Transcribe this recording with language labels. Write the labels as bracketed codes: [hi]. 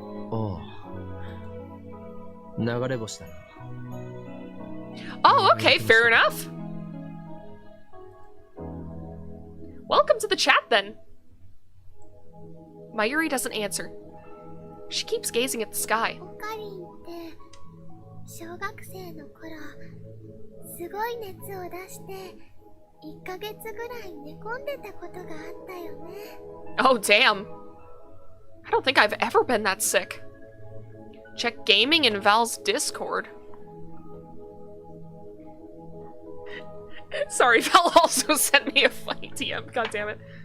[ja] おう。流れ星だな。 [en] Oh, okay, fair enough. Welcome to the chat, then. Mayuri doesn't answer. She keeps gazing at the sky. [ja] オカリンって小学生の頃すごい熱を出して1ヶ月ぐらい寝込んでたことがあったよね。 [en] Oh, damn. I don't think I've ever been that sick. Check gaming in Val's Discord. Sorry, Val also sent me a funny DM. God damn it.